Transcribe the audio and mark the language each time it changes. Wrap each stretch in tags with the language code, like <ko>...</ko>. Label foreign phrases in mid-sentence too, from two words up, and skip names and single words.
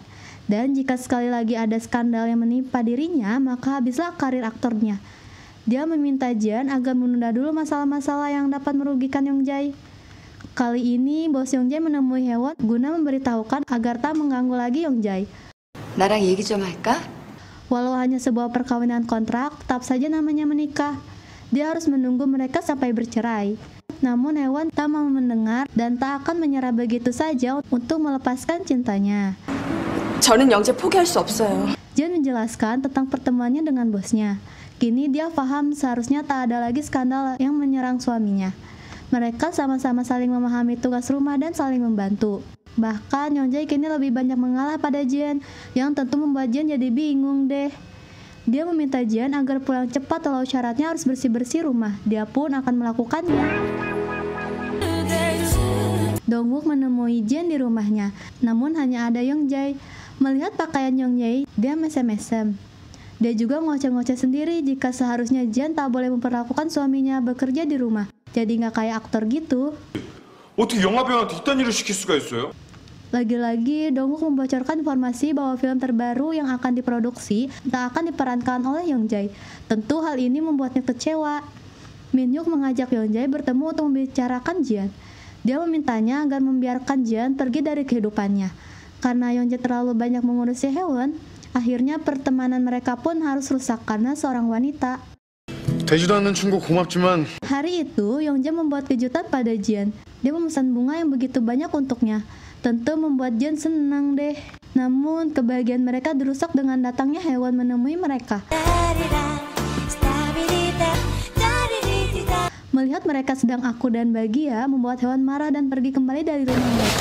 <id>Dan jika sekali lagi ada skandal yang menimpa dirinya, maka habislah karir aktornya. Dia meminta Jen agar menunda dulu masalah-masalah yang dapat merugikan Youngjae. Kali ini, bos Youngjae menemui Haewon guna memberitahukan agar tak mengganggu lagi Youngjae.</id> <ko>나랑 얘기 좀 할까?</ko> <id>Walau hanya sebuah perkawinan kontrak, tetap saja namanya menikah. Dia harus menunggu mereka sampai bercerai. Namun Haewon tak mau mendengar dan tak akan menyerah begitu saja untuk melepaskan cintanya.</id> <ko>저는 영재 포기할 수 없어요.</ko> <id>Jen menjelaskan tentang pertemuannya dengan bosnya. Kini dia paham seharusnya tak ada lagi skandal yang menyerang suaminya. Mereka sama-sama saling memahami tugas rumah dan saling membantu. Bahkan Yongjae kini lebih banyak mengalah pada Jian, yang tentu membuat Jian jadi bingung deh. Dia meminta Jian agar pulang cepat walau syaratnya harus bersih-bersih rumah. Dia pun akan melakukannya. Dongwook menemui Jian di rumahnya, namun hanya ada Yongjae. Melihat pakaian Yongjae, dia mesem-mesem. Dia juga ngoceh-ngoceh sendiri jika seharusnya Jian tak boleh memperlakukan suaminya bekerja di rumah. Jadi nggak kayak aktor gitu.</id> <ko>어떻게 영화 배우한테 이딴 일을 시킬 수가 있어요?</ko> <id>Lagi-lagi, Dongwook membocorkan informasi bahwa film terbaru yang akan diproduksi tak akan diperankan oleh Yongjae. Tentu hal ini membuatnya kecewa. Minhyuk mengajak Yongjae bertemu untuk membicarakan Jian. Dia memintanya agar membiarkan Jian pergi dari kehidupannya. Karena Yongjae terlalu banyak mengurusi Haewon, akhirnya pertemanan mereka pun harus rusak karena seorang wanita.</id> <ko>되지도 않는 충고 고맙지만</ko> <id>Hari itu, Yongjae membuat kejutan pada Jian. Dia memesan bunga yang begitu banyak untuknya. Tentu membuat Jian senang deh. Namun, kebahagiaan mereka dirusak dengan datangnya Haewon menemui mereka. Melihat mereka sedang akur dan bahagia, membuat Haewon marah dan pergi kembali dari rumah mereka.</id>